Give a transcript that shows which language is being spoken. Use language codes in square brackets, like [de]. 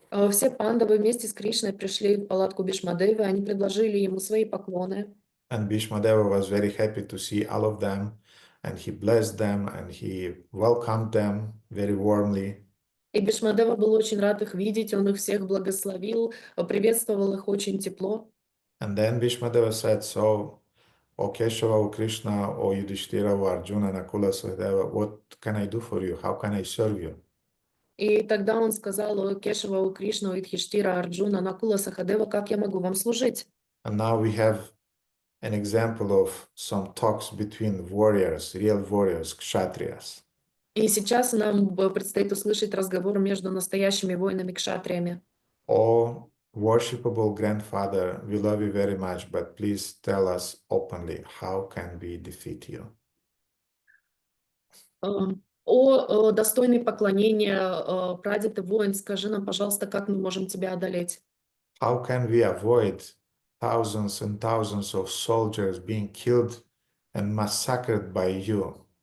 [ru] Все пандавы вместе с Кришной пришли в палатку Бhīṣmadevы, они предложили ему свои поклоны. [en] And Bhīṣmadeva was very happy to see all of them, and he blessed them, and he welcomed them very warmly. [ru] И Бhīṣmadeva был очень рад их видеть, он их всех благословил, приветствовал их очень тепло. [en] And then Bhīṣmadeva said, so, O Keshava, O Krishna, O Yudhishthira, O Arjuna, Nakula, Sahadeva, what can I do for you? How can I serve you? [ru] И тогда он сказал: «О Кешава, о Кришна, о Юдхиштира, Арджуна, Накула, Сахадева, как я могу вам служить?» [en] And now we have an example of some talks between warriors, real warriors, kshatriyas. [ru] И сейчас нам предстоит услышать разговор между настоящими воинами-кшатриями. [en] Oh, worshipable grandfather, we love you very much, but please tell us openly, how can we defeat you? [ru] О достойный поклонения, прадед и воин, скажи нам, пожалуйста, как мы можем тебя одолеть? [en] How can we avoid thousands and thousands of soldiers being killed and massacred by you?